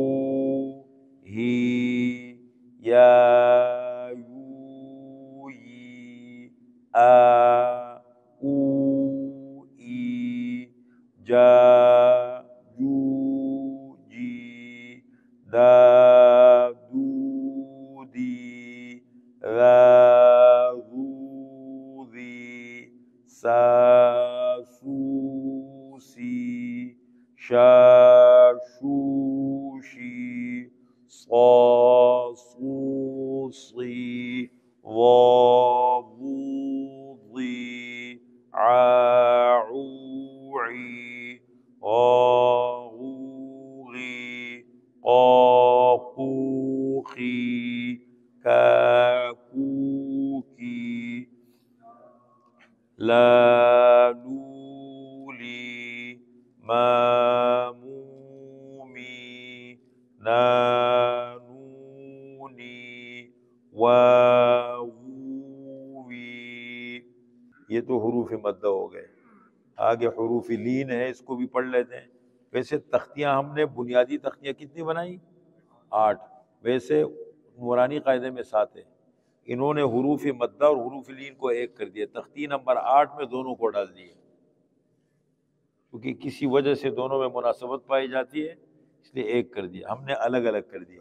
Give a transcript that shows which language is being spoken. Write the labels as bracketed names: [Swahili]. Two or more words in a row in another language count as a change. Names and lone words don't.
[Urdu] ہی، یا، یو، ی، آ، او، ای، جا، جو، جی، دا، دو، دی، را، رو، ری، سا، سو، سی، شا، شو، شی، صا، صو، صی، ظا، ظو، ظی، عا، عو، عی، غا، غو، غی، قا، قو، خی، کا، کو، کی، لا، لو، لی، ما، مو، می، نا، نو، نی، وا، وو، وی۔ یہ تو حروف مدہ ہو گئے۔ آگے حروف لین ہے، اس کو بھی پڑھ لیتے ہیں۔ ویسے تختیاں ہم نے بنیادی تختیاں کتنی بنائی؟ 8۔ ویسے نورانی قاعدے میں 7 ہے۔ انہوں نے حروف مدہ اور حروف لین کو ایک کر دیا، تختی نمبر 8 میں دونوں کو ڈال دیے، کیونکہ کسی وجہ سے دونوں میں مناسبت پائی جاتی ہے، اس لیے ایک کر دیا ہم نے، الگ الگ کر دیا۔